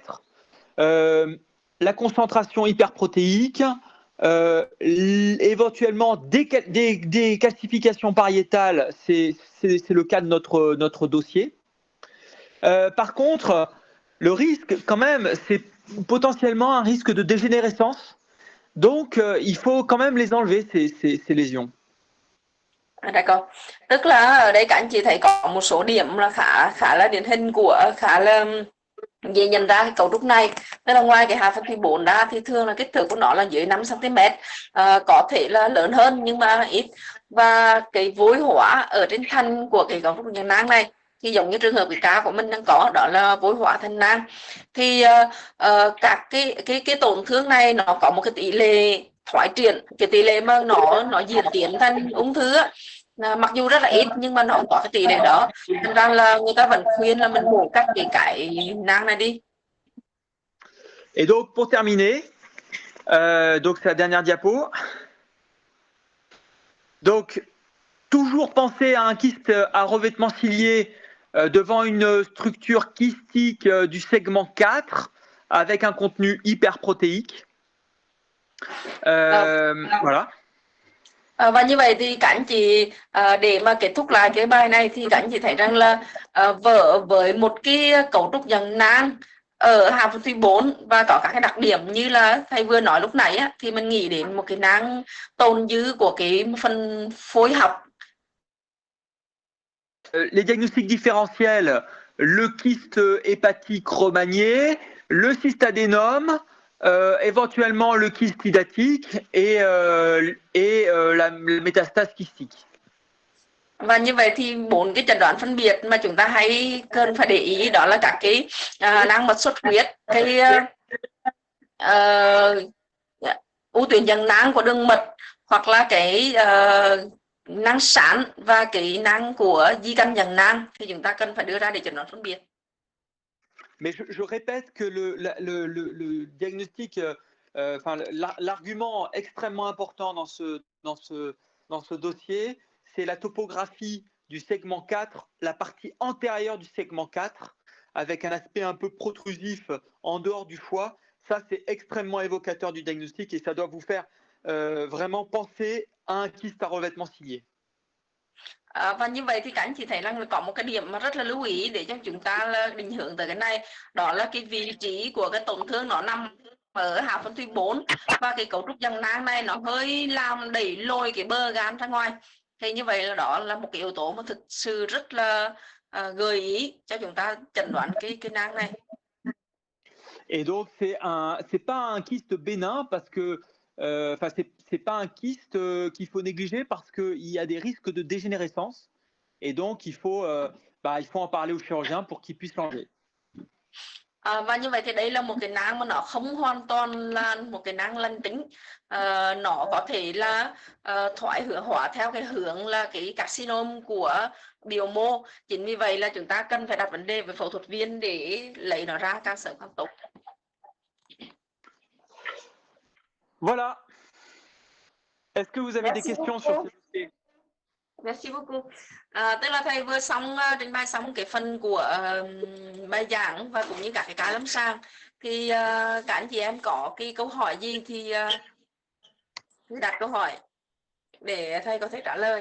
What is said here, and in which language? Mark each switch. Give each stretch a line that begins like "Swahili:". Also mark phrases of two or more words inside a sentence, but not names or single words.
French: La concentration hyperprotéique, éventuellement des calcifications pariétales, c'est le cas de notre dossier. Par contre, le risque quand même, c'est potentiellement un risque de dégénérescence. Donc, il faut quand même les enlever, ces lésions. D'accord.
Vietnamese: Tức là ở đây các anh chị thấy có một số điểm là khá là điển hình khá là dễ nhận ra cái cấu trúc này. Tức là ngoài cái hạ phân thủy 4 ra thì thường là kích thước của nó là dưới 5 cm, có thể là lớn hơn nhưng mà ít. Và cái vối hóa ở trên thân của cái cấu trúc dạng nang này thì giống như trường hợp cái cá của mình đang có, đó là vối hóa thành nang. Thì các cái tổn thương này nó có một cái tỷ lệ thoái triển, cái tỷ lệ mà nó diễn tiến thành ung thư á, mặc dù rất là ít nhưng mà nó có cái tỷ lệ đó. Thành ra là người ta vẫn khuyên là mình bổ cắt cái nang này đi.
French: Et donc pour terminer, donc c'est la dernière diapo. Donc toujours penser à un kyste à revêtement cilié devant une structure kystique du segment 4 avec un contenu hyperprotéique. Voilà.
Vietnamese: Và như vậy thì các anh chị để mà kết thúc lại cái bài này thì các anh chị thấy rằng là với một cái cấu trúc dạng nang ở hạ phân thủy 4 và có các cái đặc điểm như là thầy vừa nói lúc nãy á, thì mình nghĩ đến một cái nang tồn dư của cái phần phối học.
French: Les diagnostics différentiels, le kyste hépatique remanié, le cystadénome, éventuellement le kyste hydatique et la métastase kystique.
Vietnamese: Và như vậy thì 4 cái chẩn đoán phân biệt mà chúng ta hay cần phải để ý đó là các cái nang mật xuất huyết, cái u tuyến dạng nang của đường mật, hoặc là cái nang sán và cái nang của di căn dạng nang thì chúng ta cần phải đưa ra để chẩn đoán phân biệt.
French: Mais je répète que le diagnostic, l'argument extrêmement important dans ce dossier, c'est la topographie du segment 4, la partie antérieure du segment 4, avec un aspect un peu protrusif en dehors du foie. Ça, c'est extrêmement évocateur du diagnostic et ça doit vous faire vraiment penser à un kyste à revêtement cilié.
Vietnamese: Và như vậy thì các anh chị thấy rằng có một cái điểm mà rất là lưu ý để cho chúng ta là định hướng tới cái này, đó là cái vị trí của cái tổn thương nó nằm ở hạ phân thủy 4 và cái cấu trúc dạng nang này nó hơi làm đẩy lôi cái bờ gan ra ngoài. Thì như vậy là đó là một cái yếu tố mà thực sự rất là gợi ý cho chúng ta chẩn đoán cái nang này.
French: Et donc, c'est pas un kyste bénin parce que, enfin, c'est pas un kyste qu'il faut négliger parce qu'il y a des risques de dégénérescence. Et donc, il faut en parler au chirurgien pour qu'il puisse changer.
Vietnamese: Và như vậy thì đây là một cái nang mà nó không hoàn toàn là một cái nang lành tính, nó có thể là thoái hóa theo cái hướng là cái carcinoma của biểu mô. Chính vì vậy là chúng ta cần phải đặt vấn đề với phẫu thuật viên để lấy nó ra càng sớm càng tốt.
French: Voilà. Est-ce que vous avez des questions sur ce sujet? Merci beaucoup.
Vietnamese: Tức là thầy vừa trình bày xong cái phần của bài giảng và cũng như các cái lâm sàng, thì các anh chị em có cái câu hỏi gì thì đặt câu hỏi để thầy có thể trả lời.